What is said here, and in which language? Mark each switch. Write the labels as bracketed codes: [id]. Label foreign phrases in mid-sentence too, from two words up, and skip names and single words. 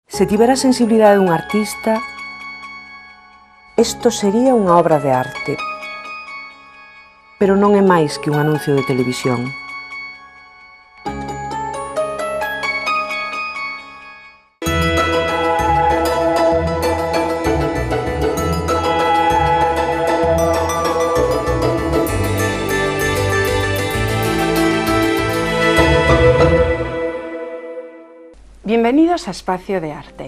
[gl] Se tivera a sensibilidade dun artista, isto sería unha obra de arte, pero non é máis que un anuncio de televisión. [es] Bienvenidos a Espacio de Arte.